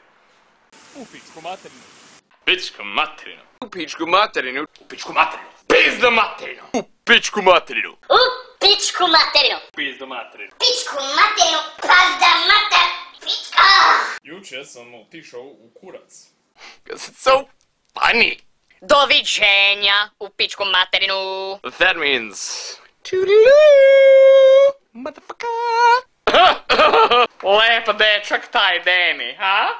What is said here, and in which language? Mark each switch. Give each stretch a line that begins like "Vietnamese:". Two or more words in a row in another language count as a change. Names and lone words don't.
Serbian: U pičku materinu. Pičku materinu! U pičku materinu! U pičku materinu! Pizda materinu! U pičku materinu! U pičku materinu! Pizdu materinu. Pičku materinu! Pazda mater! Pička! Juče sam otišao u kurac.
English: Because it's so funny!
Serbian: Doviđenja u pičku materinu!
English: That means... Toodaloo! Motherfucker!
Serbian: Lep dečak taj Deni, ha?